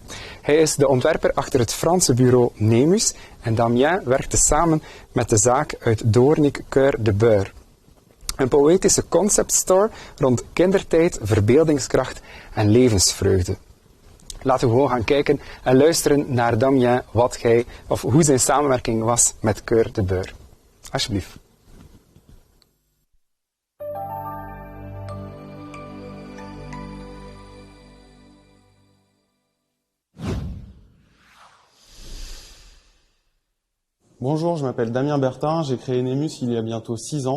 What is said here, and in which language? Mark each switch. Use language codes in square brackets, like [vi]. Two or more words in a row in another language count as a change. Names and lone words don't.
[nl] Hij is de ontwerper achter het Franse bureau Nemus en Damien werkte samen met de zaak uit Doornik Coeur de Beur. Een poëtische conceptstore rond kindertijd, verbeeldingskracht en levensvreugde. Laten we gewoon gaan kijken en luisteren naar Damien hoe zijn samenwerking was met Coeur de Beur. Alsjeblieft. [fr] Bonjour, je m'appelle Damien Bertin, j'ai créé Nemus il y a bientôt 6 ans.